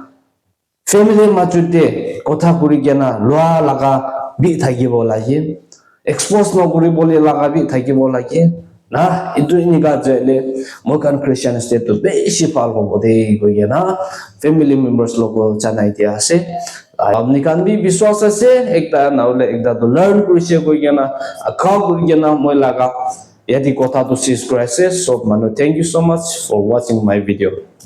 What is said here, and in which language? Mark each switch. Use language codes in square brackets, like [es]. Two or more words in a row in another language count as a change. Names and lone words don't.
[nag] family maturity kotha kuri gena loa laga bi thakibo lagi expose no kuri bole laga bi thakibo lagi na itu ini ga jele mokan Christian state to beshi phal hobo de koi gena family members logo janai dia ase apni kan bi biswas ase ekta naule ekta to learn kurise koi gena akha kuri gena moi laga yadi kotha to sis crisis so manu [en] thank you so much for watching my video